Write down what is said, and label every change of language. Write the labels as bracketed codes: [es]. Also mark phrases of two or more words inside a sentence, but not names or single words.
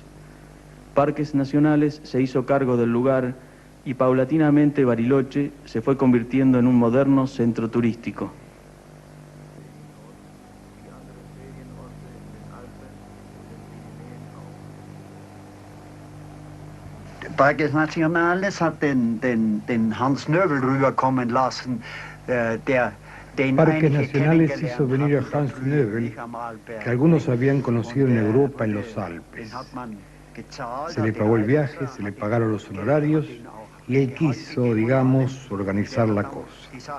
[es] Parques Nacionales se hizo cargo del lugar y paulatinamente Bariloche se fue convirtiendo en un moderno centro turístico. [de] Parques Nationales hat den Hans Nöbel rüberkommen lassen, [es] Parques Nacionales hizo venir a Hans Nöbel, que algunos habían conocido en Europa en los Alpes. Se le pagó el viaje, se le pagaron los honorarios y él quiso, digamos, organizar la cosa.